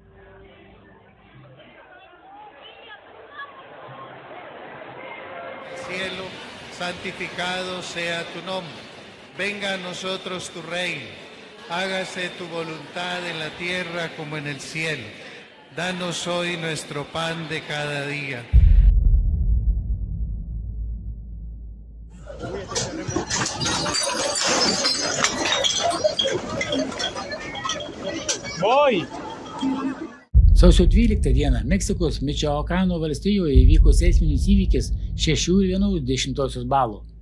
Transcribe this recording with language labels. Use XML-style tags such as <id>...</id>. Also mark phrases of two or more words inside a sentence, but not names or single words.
<es>Cielo, santificado sea tu nombre. Venga a nosotros tu reino. Hágase tu voluntad en la tierra como en el cielo. Danos hoy nuestro pan de cada día.</es> <lt>Sausio 12 dieną Meksikos Mičioakano valstijoje įvyko seisminis įvykis 6,1 balų.</lt>